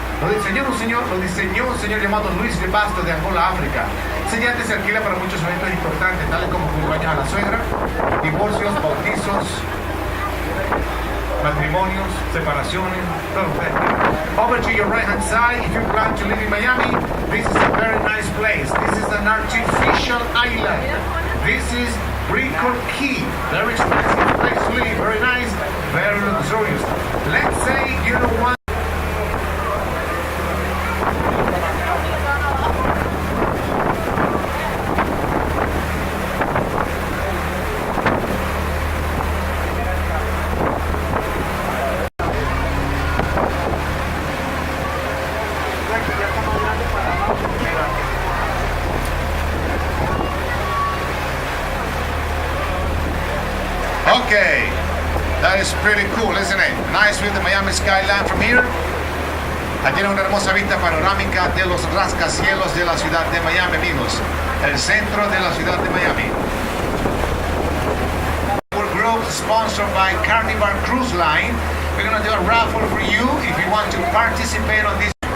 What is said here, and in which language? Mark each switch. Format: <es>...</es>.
<es>Lo diseñó un señor llamado Luis de Basto de Angola, África. Ese yate se alquila para muchos eventos importantes, tales como cumpleaños a la suegra, divorcios, bautizos, matrimonios, separaciones, todo.</es> <en>Over to your right hand side, if you plan to live in Miami, this is a very nice place. This is an artificial island. This is Brickell Key. Very expensive place to live, very nice, very luxurious. Let's say you don't want Okay, that is pretty cool, isn't it? Nice view of the Miami skyline from here.</en> <es>Aquí tiene una hermosa vista panorámica de los rascacielos de la ciudad de Miami, amigos. El centro de la ciudad de Miami.</es> <en>Our group sponsored by Carnival Cruise Line. We're going to do a raffle for you if you want to participate on this.</en>